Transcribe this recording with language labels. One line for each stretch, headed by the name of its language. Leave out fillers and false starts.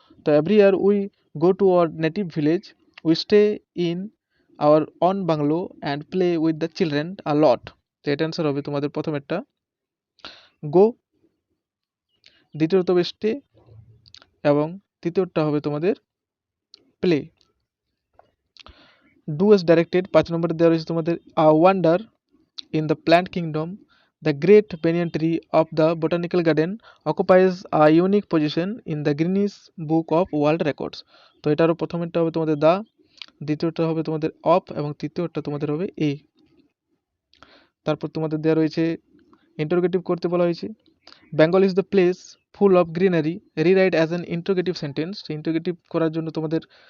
English: তো every year we go to our native village, we stay in our own bungalow and play with the children a lot.
Bangla: তো এটা answer হবে তোমাদের প্রথমেরটা গো, দ্বিতীয়ত হবে স্টে এবং তৃতীয়টা হবে তোমাদের প্লে।
English: do as directed
Bangla: 5 নম্বরে দেওয়া রয়েছে তোমাদের
English: A wonder in the plant kingdom, the great banyan tree of the botanical garden occupies a unique position in the Guinness Book of World Records.
Bangla: তো এটারও প্রথমেরটা হবে তোমাদের দা, দ্বিতীয়টা হবে তোমাদের অফ এবং তৃতীয়টা তোমাদের হবে এ। তারপর তোমাদের দেওয়া রয়েছে ইন্টারোগেটিভ করতে বলা হয়েছে
English: Bengal is the place full of greenery, rewrite as an interrogative sentence.
Bangla: Interrogative করার জন্য তোমাদের